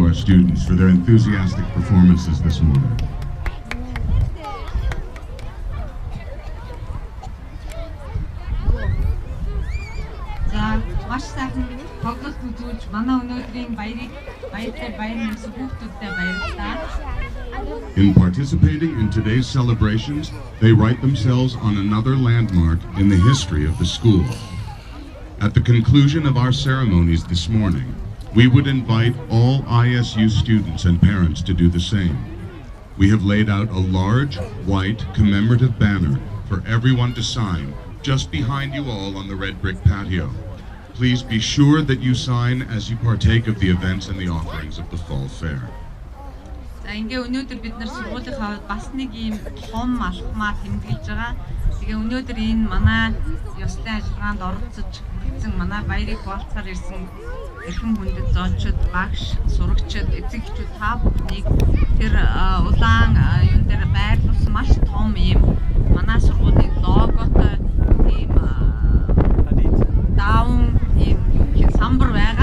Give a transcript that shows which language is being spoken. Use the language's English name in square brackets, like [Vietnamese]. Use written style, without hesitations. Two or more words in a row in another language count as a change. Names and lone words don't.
[English] students for their enthusiastic performances this morning. [Mongolian] За маш сайхан тоглолт үзүүлж манай өнөөдрийн баяртай баяр нэмсэн хүүхдүүдтэй баярлалаа. [English] In participating in today's celebrations, they write themselves on another landmark in the history of the school. At the conclusion of our ceremonies this morning, we would invite all ISU students and parents to do the same. We have laid out a large, white, commemorative banner for everyone to sign just behind you all on the red brick patio. Please be sure that you sign as you partake of the events and the offerings of the Fall Fair. [Mongolian] За ингээ өнөөдөр бид нар сургуулийнхаа бас нэг ийм том алхмаа тэмдэглэж байгаа. Тэгээ өнөөдөр энэ манай ёслолын ажиллагаанд оролцож ирсэн манай баярыг хуваалцахаар ирсэн эрхэм хүндэт зоочид, багш, сурагчид, эцэг эхчүүд та бүхнийг тэр улаан юун дээр байрлуулсан маш том ийм манай сургуулийн логотой ийм даун ийм самбар байгаа.